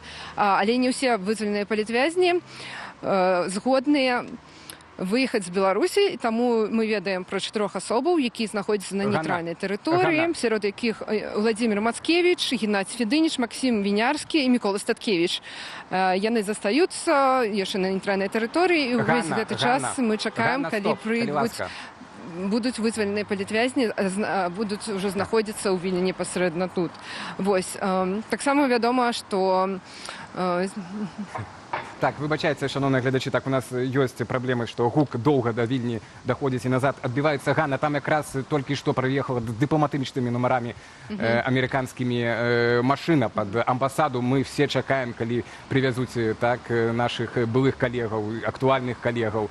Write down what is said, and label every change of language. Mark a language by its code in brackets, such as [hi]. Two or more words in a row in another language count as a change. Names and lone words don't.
[be] Але не ўсе вызваленыя палітвязні згодныя выехаць з Беларусі, таму мы ведаем пра 4 асобаў, якія знаходзяцца на нейтральнай тэрыторыі, сярод якіх Владзімір Мацкевіч, Геннадзь Федыніч, Максім Вінярскі і Мікола Статкевіч. Яны застаюцца яшчэ на нейтральнай тэрыторыі, і ўвесь гэты час мы чакаем, калі прыйдуць, будуць вызваленыя палітвязні, будуць уже знаходзіцца ў Вільні непасрэдна тут. Вось. Таксама вядома, што... Так, [uk] вибачайте, шановні глядачі, [be] так у нас ёсць праблемы, што гук доўга да Вільні даходзіць і назад адбіваецца. Ганна, там якраз толькі што прыехала дыпламатычнымі нумарамі амерыканскімі машына пад амбасаду. Мы все чакаем, калі прывязуць так нашых былых калегаў, актуальных калегаў.